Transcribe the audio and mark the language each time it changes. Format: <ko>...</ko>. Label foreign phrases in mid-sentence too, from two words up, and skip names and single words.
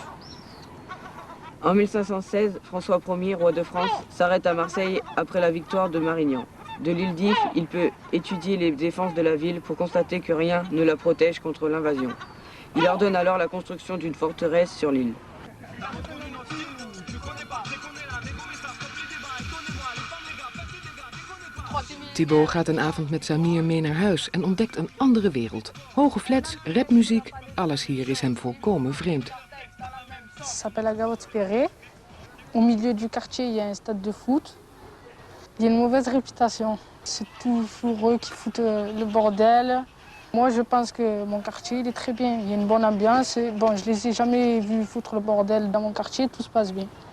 <fr>En 1516, François Ier, roi de France, s'arrête à Marseille après la victoire de Marignan. De l'île d'If, il peut étudier les défenses de la ville pour constater que rien ne la protège contre l'invasion. Il ordonne alors la construction d'une forteresse sur l'île.</fr> <nl>Thibaut gaat een avond met Samir mee naar huis en ontdekt een andere wereld. Hoge flats, rapmuziek, alles hier is hem volkomen vreemd.</nl> <fr>Ça s'appelle la Gavotte-Perret. Au milieu du quartier, il y a un stade de foot. Il y a une mauvaise réputation. C'est toujours eux qui foutent le bordel. Moi, je pense que mon quartier, il est très bien. Il y a une bonne ambiance. Bon, je les ai jamais vus foutre le bordel dans mon quartier, tout se passe bien.</fr>